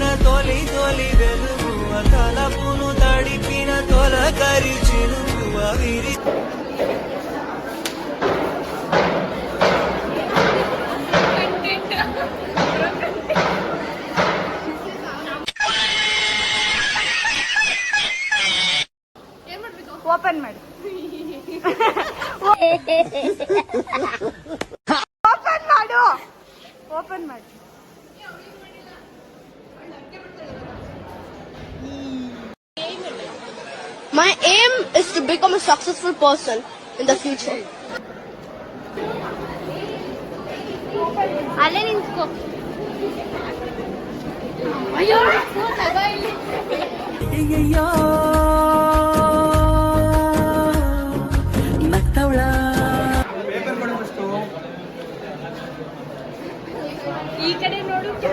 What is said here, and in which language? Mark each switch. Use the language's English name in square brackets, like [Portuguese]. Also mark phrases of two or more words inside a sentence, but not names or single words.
[Telugu] తొలి తొలి వెలుగువ తలపును తడిపిన తొలకరి చిలువ విరి [Kannada] ಓಪನ್ ಮಾಡಿ. ಓಪನ್ ಮಾಡು, ಓಪನ್ ಮಾಡಿ. [English] My aim is to become a successful person in the future. [Kannada] ಅಲ್ಲೇ ನಿಂತ್ಕೋ. ಅಯ್ಯೋ ನಗ್ತವಳ. ಈ ಕಡೆ ನೋಡು.